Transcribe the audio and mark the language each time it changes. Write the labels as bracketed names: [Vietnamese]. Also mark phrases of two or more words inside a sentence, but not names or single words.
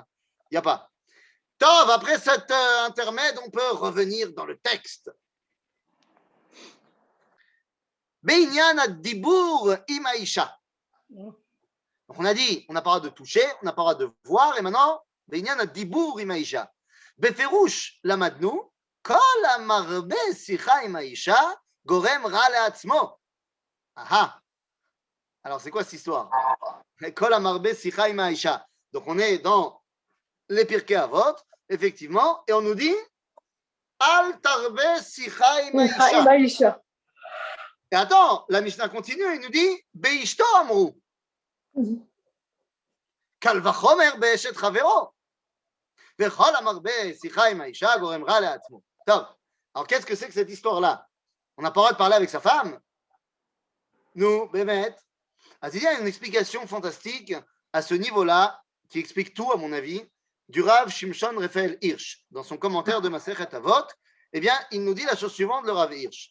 [French] Tov, après cet intermède, on peut revenir dans le texte. [Hebrew] בעניין הדיבור עם האישה. [French] On a dit, on n'a pas le droit de toucher, on n'a pas le droit de voir, et maintenant, [Hebrew] בעניין הדיבור עם האישה. בפירוש למדנו, כל המרבה שיחה עם האישה גורם רע לעצמו. [French] Alors, c'est quoi cette histoire? [Hebrew] כל המרבה שיחה עם האישה. [French] Donc, on est dans les Pirkei Avot, effectivement, et on nous dit, [Hebrew] אל תרבה שיחה עם האישה. [French] Et attends, la Mishnah continue, il nous dit, [Hebrew] באשתו אמרו. קל וחומר באשת חברו. וכל המרבה שיחה עם האישה גורם רע לעצמו. טוב, [French] alors qu'est-ce que c'est que cette histoire-là? On n'a pas le droit de parler avec sa femme? Nous, Bémet. Ah, il y a une explication fantastique à ce niveau-là, qui explique tout, à mon avis, du Rav Shimshon Raphaël Hirsch. Dans son commentaire de Masechet Avot, eh bien, il nous dit la chose suivante, le Rav Hirsch.